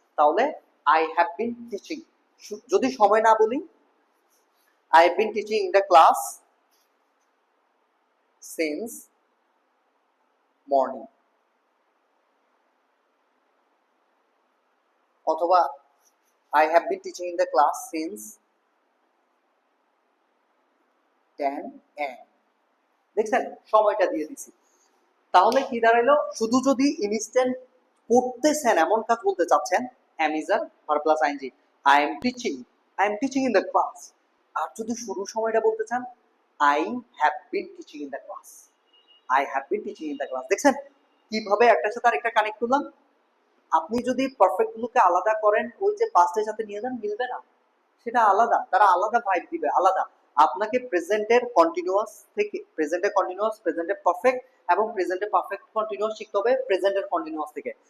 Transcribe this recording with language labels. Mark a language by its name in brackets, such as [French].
[Bangla] তাহলে [English] I have been teaching, [Bangla] যদি সময় না বলি [English] I have been teaching in the class since morning, [Bangla] অথবা [English] I have been teaching in the class since 10 am, [Bangla] দেখছেন সময়টা দিয়ে দিছি। তাহলে কি দাঁড়াইলো? শুধু যদি ইনস্ট্যান্ট পড়তেছেন এমন কাজ বলতে চাচ্ছেন [English] am is a verb plus ing, I am teaching in the class। [Bangla] আর যদি শুরুর সময়টা বলতে চান, [English] I have been teaching in the class, [Bangla] I have been teaching in the class। দেখছেন কিভাবে একটার সাথে আরেকটা কানেক্ট করলাম। আপনি যদি পারফেক্ট গুলোকে আলাদা করেন, ওই যে পাস্টের সাথে নিয়ে যান, মিলবে না, সেটা আলাদা, তারা আলাদা ভাইব দিবে, আলাদা। আপনাকে প্রেজেন্টের কন্টিনিউয়াস থেকে প্রেজেন্টের কন্টিনিউয়াস, প্রেজেন্টের পারফেক্ট এবং প্রেজেন্টের পারফেক্ট কন্টিনিউয়াস শিখতে হবে প্রেজেন্টের কন্টিনিউয়াস থেকে।